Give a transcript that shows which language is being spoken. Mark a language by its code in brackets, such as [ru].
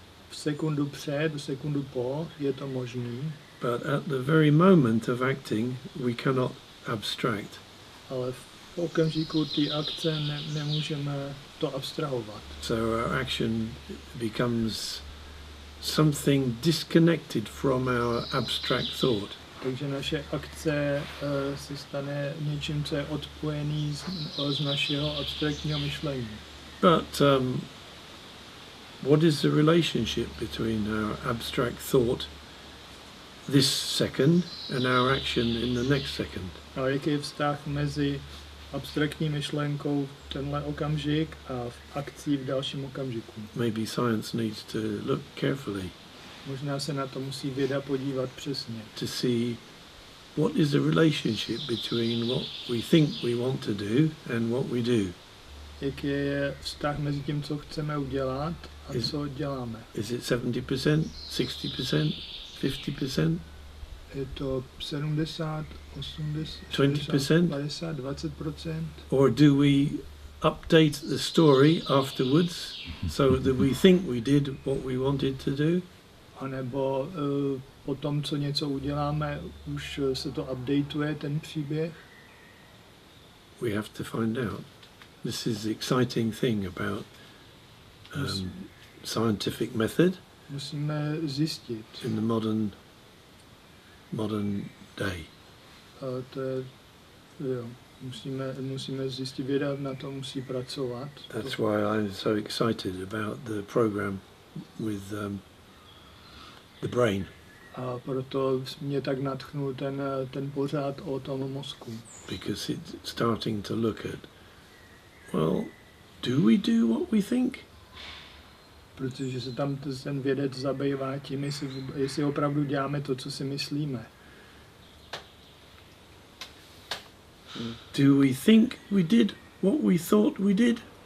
[cs] V sekundu před, sekundu po je to možný, [en] But at the very moment of acting, we cannot abstract. [cs] ale v okamžiku té akce nemůžeme to abstrahovat. [en] So our action becomes something disconnected from our abstract thought. [cs] Takže naše akce se stane něčím, co je odpojený z našeho abstraktního myšlení. [en] But what is the relationship between our abstract thought this second and our action in the next second? [cs] A jaký je vztah mezi abstraktní myšlenkou v tenhle okamžik a v akcí v dalším okamžiku? [en] Maybe science needs to look carefully [cs] Možná se na to musí věda podívat přesně. [en] to see what is the relationship between what we think we want to do and what we do. [cs] Jaký je vztah mezi tím, co chceme udělat a co děláme? [en] Is it 70%, 60%, 50%? [cs] Je to 70, 80, [en] 20%? [cs] 50, 20%? [en] Or do we update the story afterwards so that we think we did what we wanted to do? [cs] A nebo po tom, co něco uděláme, už se to updateuje, ten příběh? [en] We have to find out. This is the exciting thing about scientific method [cs] Musíme zjistit. [en] in the modern day. [cs] A to je, jo, musíme zjistit, věda na to musí pracovat. [en] That's why I'm so excited about the program with the brain, [cs] A proto mě tak nadchnul ten pořád o tom mozku. [en] because it's starting to look at, well, do we do what we think? [cs] Protože se tam ten vědec zabývá tím, jestli opravdu děláme to, co si myslíme. [en] Do we think we did what we thought we did?